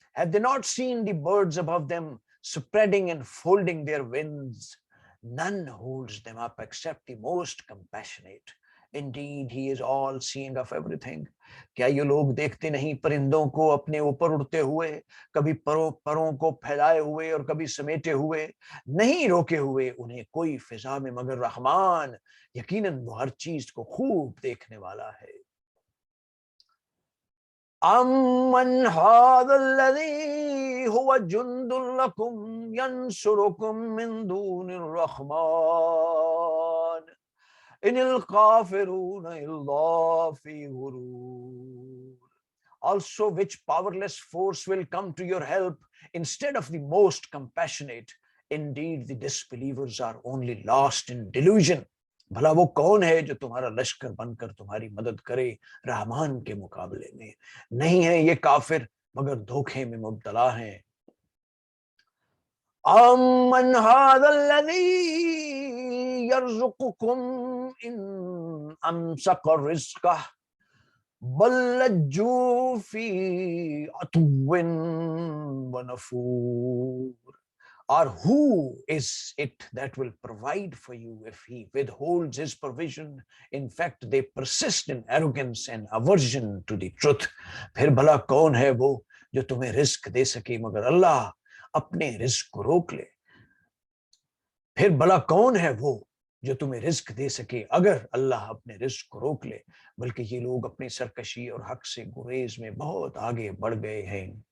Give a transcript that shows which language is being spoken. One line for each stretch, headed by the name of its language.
English: Have they not seen the birds above them spreading and folding their wings? None holds them up except the most compassionate. Indeed, he is all seeing of everything.
Urdu: کیا یہ لوگ دیکھتے نہیں پرندوں کو اپنے اوپر اڑتے ہوئے، کبھی پروں کو پھیلائے ہوئے اور کبھی سمیٹے ہوئے، نہیں روکے ہوئے انہیں کوئی فضا میں مگر رحمان، یقیناً وہ ہر چیز کو خوب دیکھنے والا ہے.
Arabic: امن هذا الذي هو جند لكم ينصركم من دون الرحمن ان الكافرون الا في غرور.
English: Also which powerless force will come to your help instead of the most compassionate? Indeed the disbelievers are only lost in delusion.
Urdu: بھلا وہ کون ہے جو تمہارا لشکر بن کر تمہاری مدد کرے رحمان کے مقابلے میں؟ نہیں ہے یہ کافر مگر دھوکے میں مبتلا ہیں.
Arabic: امن هذا الذي يرزقكم ان امسك رزقه بل لجوا في عتو ونفور.
English: Or who is it that will provide for you if he withholds his provision? In fact, they persist in arrogance and aversion to the truth.
Urdu: پھر بھلا کون ہے وہ جو تمہیں رزق دے سکے مگر اللہ اپنے رزق کو روک لے. پھر بھلا کون ہے وہ جو تمہیں رزق دے سکے اگر اللہ اپنے رزق کو روک لے. بلکہ یہ لوگ اپنی سرکشی اور حق سے گریز میں بہت آگے بڑھ گئے ہیں.